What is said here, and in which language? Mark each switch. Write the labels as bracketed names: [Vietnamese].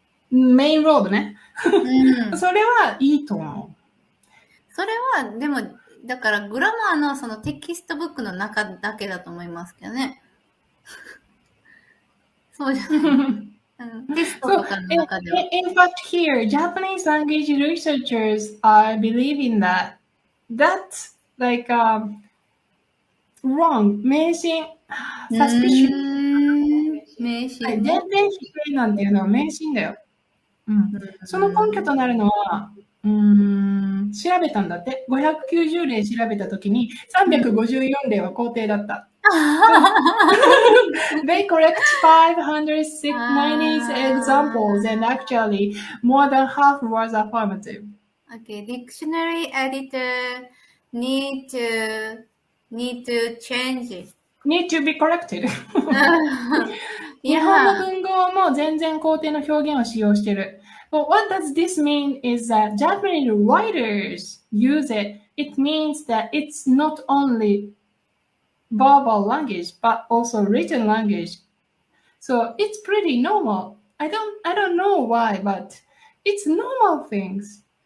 [Japanese] メインロードね。それはいいと思う。それは、でも、だからグラマーのそのテキストブックの中だけだと思いますけどね。そうじゃない。テストとかの中では。 [English] In fact, here, Japanese language researchers are believing that's like wrong, 迷信、suspicious。 [Japanese] 迷信、全然否定なんていうのは迷信だよ。その根拠となるのは、調べたんだって。 590例調べたときに、354例は肯定だった。 [English] They correct 590 examples and actually more than half was affirmative. Okay, dictionary editor need to change it. Need to be corrected. [Japanese] 日本の文豪も全然肯定の表現を使用している。 [English] But what does this mean is that Japanese writers use it. It means that it's not only verbal language, but also written language. So it's pretty normal. I don't know why, but it's normal things.